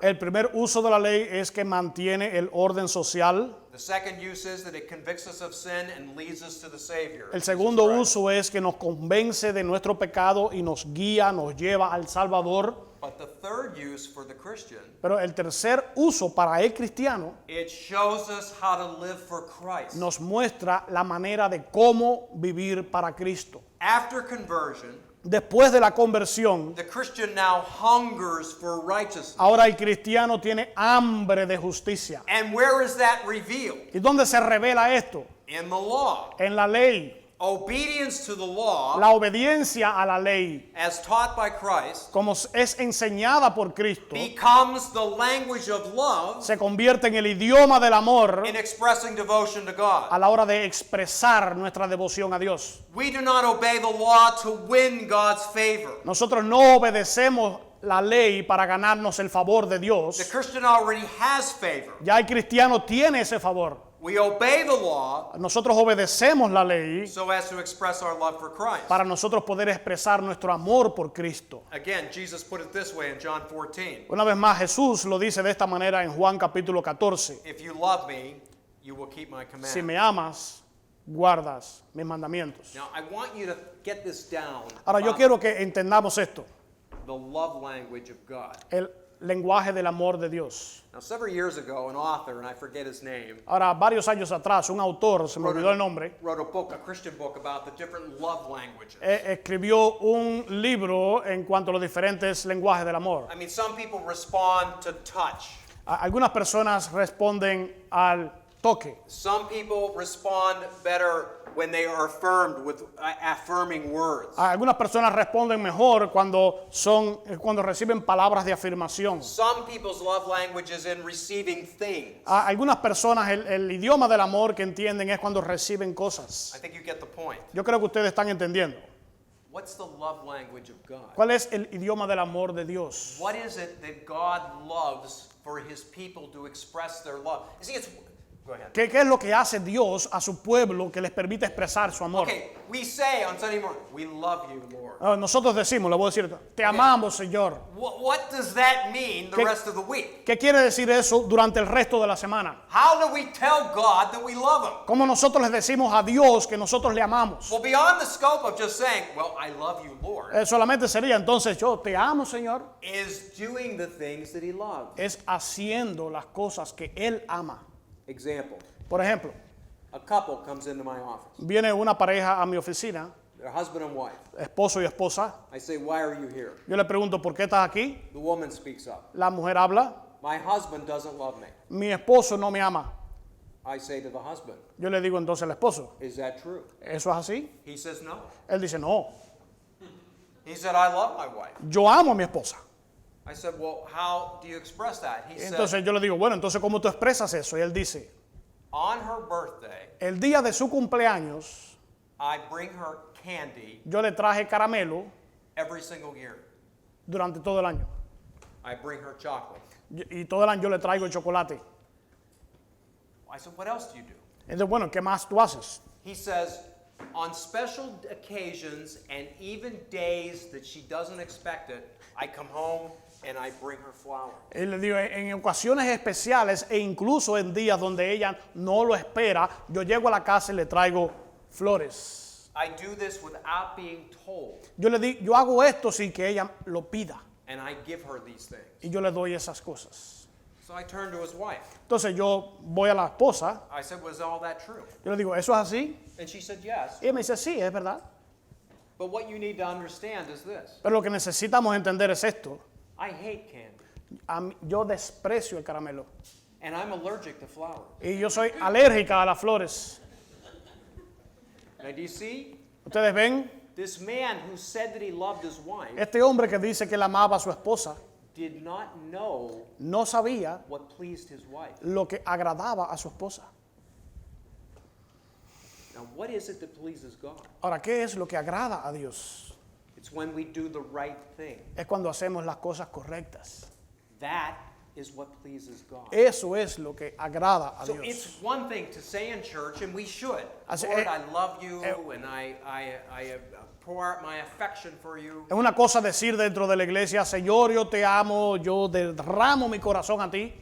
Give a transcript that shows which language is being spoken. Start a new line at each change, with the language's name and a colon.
Spanish: El primer uso de la ley es que mantiene el orden social.
English: The second use is that it convicts us of sin and leads us to the Savior.
Spanish: El
English: Jesus
Spanish: segundo
English: Christ.
Spanish: uso es que nos convence de nuestro pecado y nos guía, nos lleva al Salvador.
English: But the third use for the Christian,
Spanish: Pero el tercer uso para el cristiano
English: it shows us how to live for Christ.
Spanish: nos muestra la manera de cómo vivir para Cristo.
English: After conversion,
Spanish: Después de la conversión,
English: the Christian now hungers for righteousness.
Spanish: ahora el cristiano tiene hambre de justicia.
English: And where is that revealed?
Spanish: ¿Y dónde se revela esto?
English: In the law.
Spanish: En la ley.
English: Obedience to the law,
Spanish: la obediencia a la ley,
English: as taught by Christ,
Spanish: como es enseñada por Cristo,
English: becomes the language of love
Spanish: se convierte en el idioma del amor
English: in expressing devotion to God.
Spanish: a la hora de expresar nuestra devoción a Dios.
English: We do not obey the law to win God's favor.
Spanish: Nosotros no obedecemos la ley para ganarnos el favor de
English: The
Spanish: Dios.
English: Christian already has favor.
Spanish: Ya el cristiano tiene ese favor.
English: We obey the law
Spanish: Nosotros obedecemos la ley
English: so as to express our love for Christ.
Spanish: para nosotros poder expresar nuestro amor por Cristo.
English: Again, Jesus put it this way in John 14.
Spanish: Una vez más, Jesús lo dice de esta manera en Juan capítulo 14.
English: If you love me, you will keep my
Spanish: Si
English: commandments.
Spanish: me amas, guardas mis mandamientos.
English: Now, I want you to get this down.
Spanish: Ahora yo
English: about
Spanish: quiero que entendamos esto,
English: the love language of God.
Spanish: el lenguaje del amor de Dios.
English: Now, several years ago, an author, and I forget his name,
Spanish: Ahora, varios años atrás, un autor, se me olvidó el nombre,
English: wrote a book, a Christian book, about the different love languages.
Spanish: escribió un libro en cuanto a los diferentes lenguajes del amor.
English: I mean, some people respond to touch.
Spanish: Algunas personas responden al toque.
English: Some people respond better when they are affirmed with affirming words.
Spanish: Algunas personas responden mejor cuando reciben palabras de afirmación.
English: Some people's love language is in receiving things.
Spanish: Algunas personas el idioma del amor que entienden es cuando reciben cosas.
English: I think you get the point.
Spanish: Yo creo que ustedes están entendiendo.
English: What's the love language of God?
Spanish: ¿Cuál es el idioma del amor de Dios?
English: What is it that God loves for his people to express their love? You see, it's... Go ahead.
Spanish: ¿Qué es lo que hace Dios a su pueblo que les permite expresar su amor?
English: Okay, we say on Sunday morning, we love you, Lord.
Spanish: Nosotros decimos, le voy a decir, te amamos, Señor.
English: What does that mean the
Spanish: ¿Qué-
English: rest of the week?
Spanish: ¿Qué quiere decir eso durante el resto de la semana?
English: How do we tell God that we love him?
Spanish: ¿Cómo nosotros les decimos a Dios que nosotros le amamos?
English: Well, beyond the scope of just saying, well, I love you, Lord,
Spanish: Solamente sería entonces yo te amo, Señor.
English: is doing the things that he loves.
Spanish: Es haciendo las cosas que Él ama.
English: Example,
Spanish: Por ejemplo,
English: a couple comes into my office.
Spanish: viene una pareja a mi oficina,
English: They're husband and wife.
Spanish: esposo y esposa.
English: I say, why are you here?
Spanish: Yo le pregunto, ¿por qué estás aquí?
English: The woman speaks up.
Spanish: La mujer habla,
English: My husband doesn't love me.
Spanish: mi esposo no me ama.
English: I say to the husband,
Spanish: Yo le digo entonces al esposo,
English: is that true?
Spanish: ¿eso es así?
English: He says, no.
Spanish: Él dice, no,
English: He said, I love my wife.
Spanish: yo amo a mi esposa.
English: I said, well, how do you express that? He said,
Spanish: Entonces yo le digo, bueno, entonces ¿cómo tú expresas eso? Y él dice,
English: on her birthday,
Spanish: el día de su cumpleaños,
English: I bring her candy
Spanish: yo le traje caramelo
English: every single year.
Spanish: durante todo el año.
English: I bring her chocolate.
Spanish: Y todo el año yo le traigo chocolate.
English: I said, what else do you do?
Spanish: Entonces, bueno, ¿qué más tú haces?
English: He says, on special occasions and even days that she doesn't expect it, I come home and I bring her flowers.
Spanish: Él le digo, en ocasiones especiales e incluso en días donde ella no lo espera, yo llego a la casa y le traigo flores.
English: I do this without being told,
Spanish: Yo hago esto sin que ella lo pida
English: and I give her these things.
Spanish: y yo le doy esas cosas.
English: So I turned to his wife.
Spanish: Entonces yo voy a la esposa,
English: I said, was all that true?
Spanish: yo le digo, ¿eso es así?
English: And she said, yes.
Spanish: Y ella me dice, sí, es verdad.
English: But what you need to understand is this.
Spanish: Pero lo que necesitamos entender es esto.
English: I hate candy,
Spanish: Yo desprecio el caramelo
English: and I'm allergic to flowers.
Spanish: y yo soy alérgica a las flores.
English: Now, do you see?
Spanish: Ustedes ven,
English: This man who said that he loved his wife
Spanish: este hombre que dice que él amaba a su esposa
English: did not know
Spanish: no sabía
English: what pleased his wife.
Spanish: lo que agradaba a su esposa.
English: Now, what is it that pleases God?
Spanish: Ahora, ¿qué es lo que agrada a Dios?
English: It's when we do the right thing.
Spanish: Es cuando hacemos las cosas correctas.
English: That is what pleases God.
Spanish: Eso es lo que agrada a
English: So
Spanish: Dios.
English: it's one thing to say in church, and we should.
Spanish: Así,
English: Lord, I love you, and I pour out my affection for you.
Spanish: Es una cosa decir dentro de la iglesia, Señor, yo te amo, yo derramo mi corazón a ti.